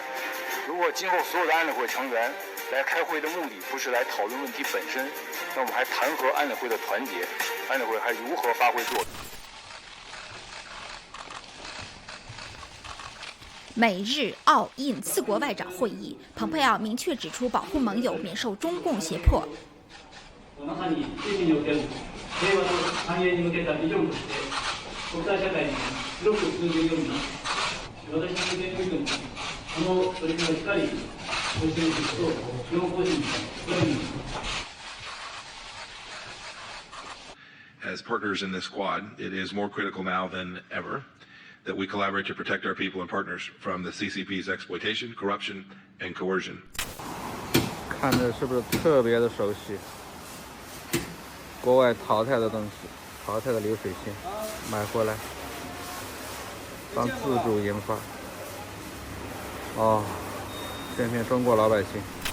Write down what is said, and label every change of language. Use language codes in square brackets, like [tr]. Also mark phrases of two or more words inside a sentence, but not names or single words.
[zh] 如果今后所有的安理会成员来开会的目的不是来讨论问题本身，那我们还谈何安理会的团结？安理会还如何发挥作用？美日澳印4国外长会议，蓬佩奥明确指出保护盟友免受中共胁迫。 [ja] まさに地域における平和と繁栄に向けたビジョンとして国際社会に広く通じるように私の意見においてもこの取り組みをしっかり推進することを基本方針にそのように。 [en] As partners in this Quad, it is more critical now than ever that we collaborate to protect our people and partners from the CCP's exploitation, corruption, and coercion. [zh] 看着是不是特别的熟悉？国外淘汰的东西，淘汰的流水线，买回来当自主研发。哦，骗骗中国老百姓。